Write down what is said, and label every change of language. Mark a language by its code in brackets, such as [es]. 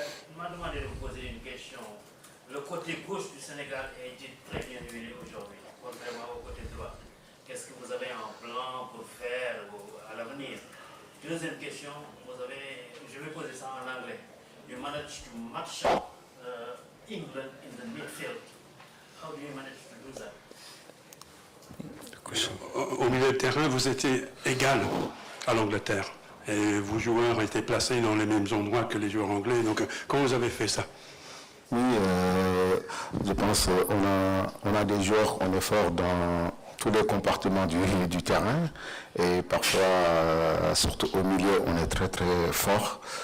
[fr] Il m'a demandé de vous poser une question. Le côté gauche du Sénégal a été très bien huilé aujourd'hui, contrairement au côté droit. Qu'est-ce que vous avez en plan pour faire à l'avenir? Deuxième question, je vais poser ça en anglais. [en] You managed to match up England in the midfield. How do you manage to do that? [fr] Au milieu de terrain, vous étiez égal à l'Angleterre. Et vos joueurs étaient placés dans les mêmes endroits que les joueurs anglais. Donc, comment vous avez fait ça? Oui, je pense qu'on a des joueurs, on est fort dans tous les compartiments du terrain et parfois, surtout au milieu, on est très très fort.